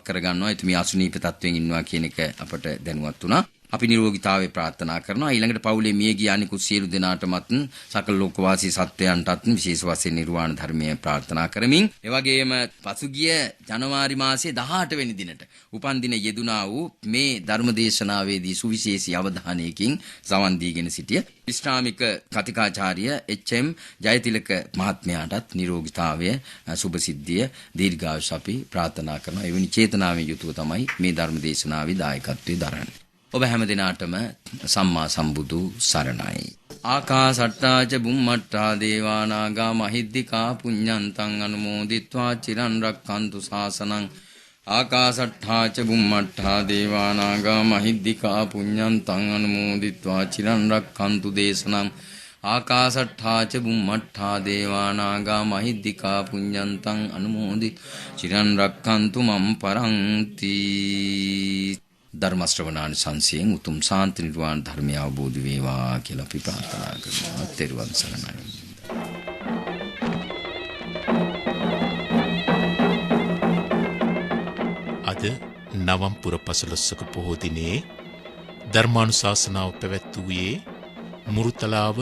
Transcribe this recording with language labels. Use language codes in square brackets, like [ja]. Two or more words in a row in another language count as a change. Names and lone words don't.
[si] කරගන්නවා එතුමිය අසුනීප තත්වයෙන් ඉන්නවා කියන එක අපට දැනුවත් වුණා අපි නිරෝගීතාවය ප්‍රාර්ථනා කරනවා ඊළඟට පවුලේ මිය ගිය අනිකුත් සියලු දෙනාටමත් සකල ලෝකවාසී සත්වයන්ටත් විශේෂ වශයෙන් නිර්වාණ ධර්මය ප්‍රාර්ථනා කරමින් එවැගේම පසුගිය ජනවාරි මාසයේ 18 වෙනි දිනට උපන් දින යෙදුනා වූ මේ ධර්ම දේශනාවේදී සුවිශේෂී අවධානයකින් සවන් දීගෙන සිටිය ඉස්ලාමික කතිකාචාර්ය එච්.එම්. ජයතිලක මහත්මයාටත් නිරෝගීතාවය සුබ සිද්ධිය දීර්ඝායුෂ අපි ප්‍රාර්ථනා කරනවා එවැනි චේතනාවෙන් යුතුව තමයි මේ ධර්ම දේශනාවේ දායකත්වයේ දරන්නේ ඔබ හැම දිනාටම සම්මා සම්බුදු සරණයි. [pi] ආකාසට්ටා ච බුම්මට්ටා දේවා නාග මහිද්దికා පුඤ්ඤන්තං අනුමෝදිත්වා චිරන් රක්ඛන්තු ශාසනං. ආකාසට්ටා ච බුම්මට්ටා දේවා නාග මහිද්దికා පුඤ්ඤන්තං අනුමෝදිත්වා චිරන් රක්ඛන්තු දේශනං. ආකාසට්ටා ච බුම්මට්ටා දේවා නාග මහිද්దికා පුඤ්ඤන්තං අනුමෝදි චිරන් රක්ඛන්තු මම් පරන්ති. [si] ධර්ම ශ්‍රවණාන් සංසයෙන් උතුම් ශාන්ති නිර්වාණ ධර්මය අවබෝධ වේවා කියලා අපි ප්‍රාර්ථනා කරනවා. ත්වන් සරණයි. අද නවම්පුර 15 පොහෝ දිනේ ධර්මානුශාසනාව පැවැත්වුවේ මුරුතලාව